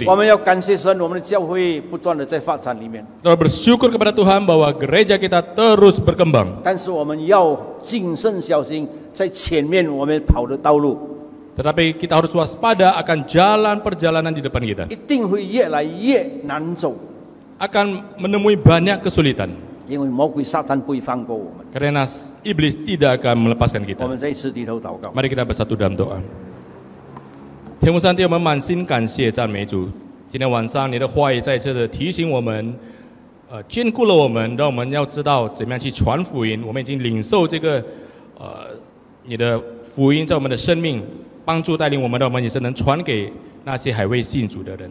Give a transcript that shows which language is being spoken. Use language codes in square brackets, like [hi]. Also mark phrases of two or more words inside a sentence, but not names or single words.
[zh] 我们要感谢神，我们的教会不断的在发展里面， [id] Kita bersyukur kepada Tuhan bahwa gereja kita terus berkembang. [zh] 但是我们要谨慎小心，在前面我们跑的道路 [id] Tetapi kita harus waspada akan jalan perjalanan di depan kita. [zh] 一定会越来越难走， [id] Akan menemui banyak kesulitan. [zh] 因为魔鬼撒旦不会放过我们。 [id] Karena iblis tidak akan melepaskan [zh] 我 [id] kita. [zh] 们再一次低头祷告。 [id] Mari kita bersatu dalam doa. [zh] 天父上帝，我们满心感谢赞美主。今天晚上你的话语再次的提醒我们，兼顾了我们，让我们要知道怎么样去传福音。我们已经领受这个你的福音在我们的生命，帮助带领我们，让我们也是能传给那些还未信主的人。